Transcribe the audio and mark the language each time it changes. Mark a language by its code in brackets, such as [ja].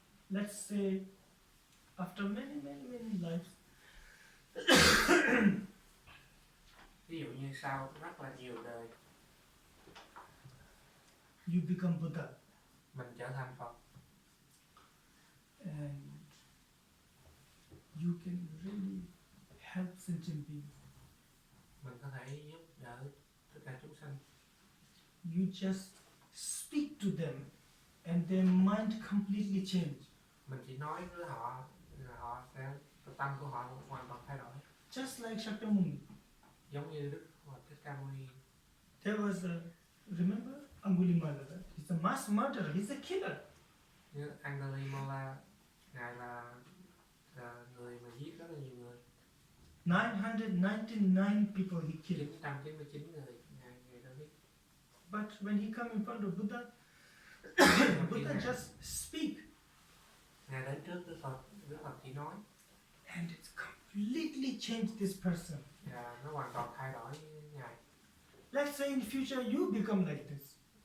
[en] Let's say after many lives, [vi] Ví dụ như sau rất là nhiều đời [en] you become Buddha, [vi] mình trở thành Phật, [en] and you can really help sentient beings. [vi] mình có thể giúp đỡ tất cả chúng sanh. [en] You just speak to them, and their mind completely change. [vi] Mình chỉ nói với họ là họ sẽ, tâm của họ hoàn toàn thay đổi. [en] Just like Shakyamuni. [vi] Giống như Đức Phật Thích Ca Mâu Ni. [en] There was remember Angulimala? He's a mass murderer. He's a killer. [vi] Như Angulimala, ngài là người mà giết rất là nhiều người. [en] 999 people he killed. [vi] 999 người ngài đã giết. [en] But when he come in front of Buddha, Buddha just speak, [vi] Ngài đến trước Đức Phật chỉ nói. [en] and it's completely changed this person. [vi] Và nó hoàn toàn thay đổi ngài. [en] Let's say in future you become like this.